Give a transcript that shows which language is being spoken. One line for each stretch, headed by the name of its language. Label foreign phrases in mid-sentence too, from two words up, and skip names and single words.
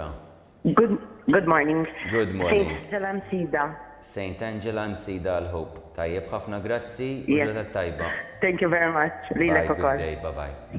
English: Good morning. Good morning. Saint Angela Msida.
Maltese: Saint Angela Msida l-Hope. Tajjeb ħafna grazzi u
English: Yes.
Maltese: ġodha tajba.
English: Thank you very much. Bye,
Maltese: Lilek
English: good
Maltese: ukoll.
English: day, bye-bye.